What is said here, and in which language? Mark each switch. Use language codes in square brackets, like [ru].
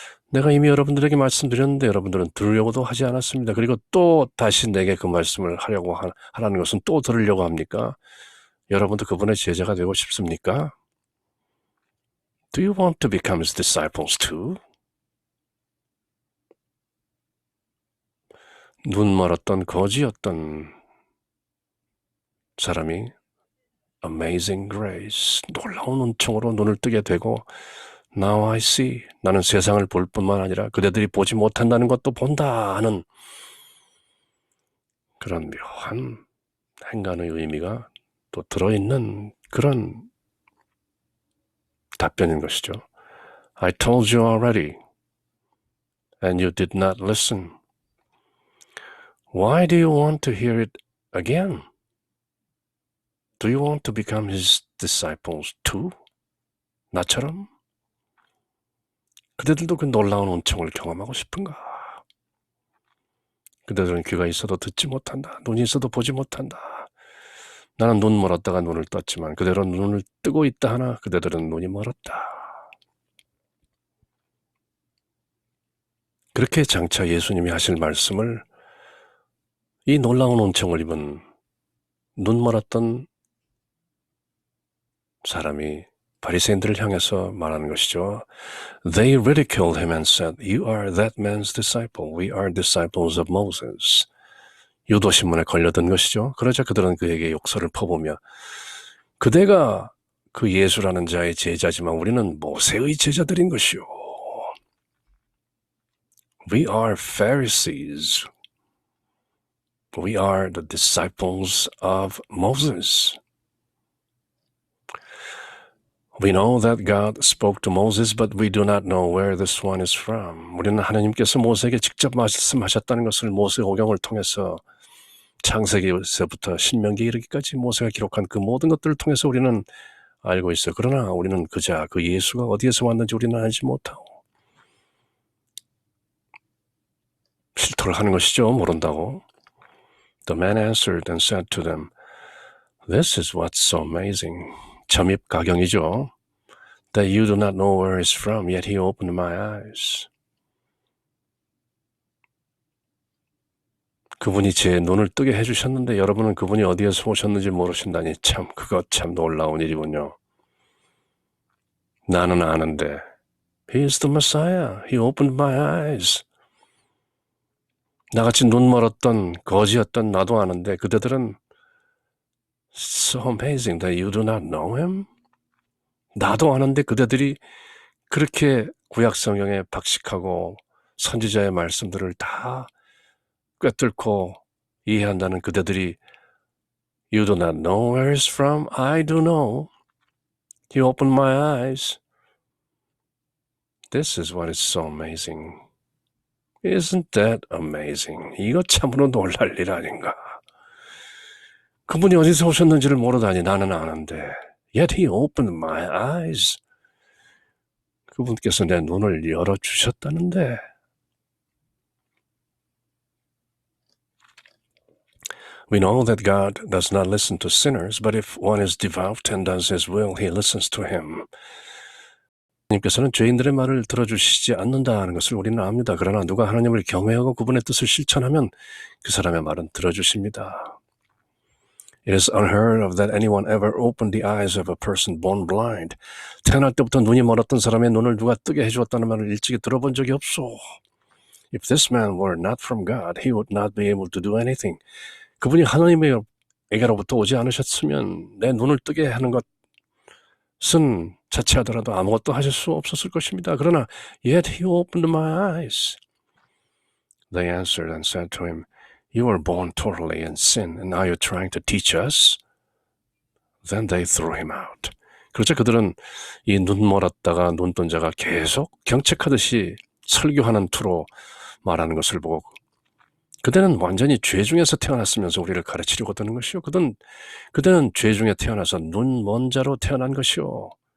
[ko] 내가 이미 여러분들에게 말씀드렸는데 여러분들은 들으려고도 하지 않았습니다. 그리고 또 다시 내게 그 말씀을 하라는 것은 또 들으려고 합니까? 여러분도 그분의 제자가 되고 싶습니까? [en] Do you want to become his disciples too? [ko] 눈 멀었던 거지였던 사람이 [en] Amazing Grace, [ko] 놀라운 은총으로 눈을 뜨게 되고 [en] Now I see, [ko] 나는 세상을 볼 뿐만 아니라 그대들이 보지 못한다는 것도 본다 하는 그런 묘한 행간의 의미가 또 들어있는 그런 답변인 것이죠. [en] I told you already, and you did not listen. Why do you want to hear it again? Do you want to become his disciples too? [ko] 나처럼? 그대들도 그 놀라운 은총을 경험하고 싶은가? 그대들은 귀가 있어도 듣지 못한다. 눈이 있어도 보지 못한다. 나는 눈 멀었다가 눈을 떴지만 그대로 눈을 뜨고 있다 하나 그대들은 눈이 멀었다. 그렇게 장차 예수님이 하실 말씀을 이 놀라운 은총을 입은 눈 멀었던 사람이 바리새인들을 향해서 말하는 것이죠. [en] They ridiculed him and said, You are that man's disciple. We are disciples of Moses. [ko] 유도신문에 걸려든 것이죠. 그러자 그들은 그에게 욕설을 퍼부며 그대가 그 예수라는 자의 제자지만 우리는 모세의 제자들인 것이요. [en] We are Pharisees. We are the disciples of Moses. We know that God spoke to Moses, but we do not know where this one is from. [ko] 우리는 하나님께서 모세에게 직접 말씀하셨다는 것을 모세오경을 통해서 창세기에서부터 신명기에 이르기까지 모세가 기록한 그 모든 것들을 통해서 우리는 알고 있어요. 그러나 우리는 그 예수가 어디에서 왔는지 우리는 알지 못하고 실토를 하는 것이죠. 모른다고. [en] The man answered and said to them, This is what's so amazing. [ko] 점입가경이죠. [en] That you do not know where he's from, yet he opened my eyes. [ko] 그분이 제 눈을 뜨게 해주셨는데 여러분은 그분이 어디에서 오셨는지 모르신다니 그것 참 놀라운 일이군요. 나는 아는데 [en] He is the Messiah. He opened my eyes. [ko] 나같이 눈 멀었던 거지였던 나도 아는데 그대들은 [en] So amazing that you do not know him? [ko] 나도 아는데 그대들이 그렇게 구약성경에 박식하고 선지자의 말씀들을 다 꿰뚫고 이해한다는 그대들이 [en] You do not know where he's from? I do know. He opened my eyes. This is what is so amazing. Isn't that amazing? [ko] 이거 참으로 놀랄 일 아닌가? 그분이 어디서 오셨는지를 모르다니 나는 아는데 [en] Yet he opened my eyes. [ko] 그분께서 내 눈을 열어주셨다는데 [en] We know that God does not listen to sinners, but if one is devout and does his will, he listens to him. [ko] 하나님께서는 죄인들의 말을 들어주시지 않는다는 것을 우리는 압니다. 그러나 누가 하나님을 경외하고 그분의 뜻을 실천하면 그 사람의 말은 들어주십니다. [en] It is unheard of that anyone ever opened the eyes of a person born blind. [ko] 태어날 때부터 눈이 멀었던 사람의 눈을 누가 뜨게 해주었다는 말을 일찍이 들어본 적이 없소. [en] If this man were not from God, he would not be able to do anything. [ko] 그분이 하나님에게로부터 오지 않으셨으면 내 눈을 뜨게 하는 것은 자체하더라도 아무것도 하실 수 없었을 것입니다. 그러나 [en] yet he opened my eyes. They answered and said to him, You were born totally in sin, and now you're trying to teach us? Then they threw him out. [ko] 그렇죠. 그들은 이 눈 멀었다가 눈 뜬 자가 계속 경책하듯이 설교하는 투로 말하는 것을 보고 그대는 완전히 죄 중에서 태어났으면서 우리를 가르치려고 드는 것이요. 그대는 죄 중에 태어나서 눈 먼 자로 태어난 것이요.